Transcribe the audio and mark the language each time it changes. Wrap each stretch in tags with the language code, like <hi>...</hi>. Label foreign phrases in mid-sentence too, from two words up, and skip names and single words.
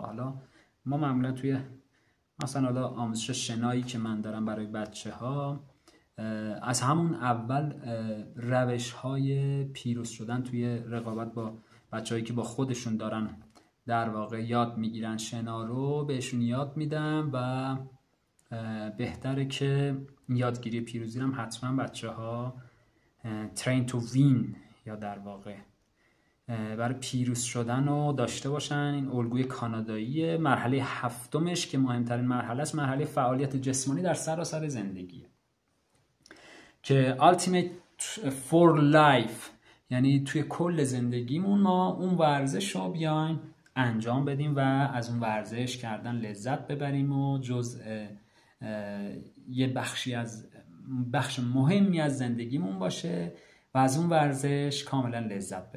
<fa>حالا ما معمولا توی مثلا حالا آموزش شنایی که من دارم برای بچه ها، از همون اول روش های پیروز شدن توی رقابت با بچه هایی که با خودشون دارن در واقع یاد میگیرن شنا رو بهشون یاد میدم و بهتره که یادگیری پیروزی هم حتما بچه ها</fa> <en>train to win</en> <fa>یا در واقع برای پیروز شدن رو داشته باشن. این الگوی کانادایی. مرحله هفتمش که مهمترین مرحله است مرحله فعالیت جسمانی در سراسر زندگی که</fa> <en>ultimate for life،</en> <fa>یعنی توی کل زندگیمون ما اون ورزش رو بیایم انجام بدیم و از اون ورزش کردن لذت ببریم و یه بخش مهمی از زندگیمون باشه و از اون ورزش کاملا لذت ببریم.</fa>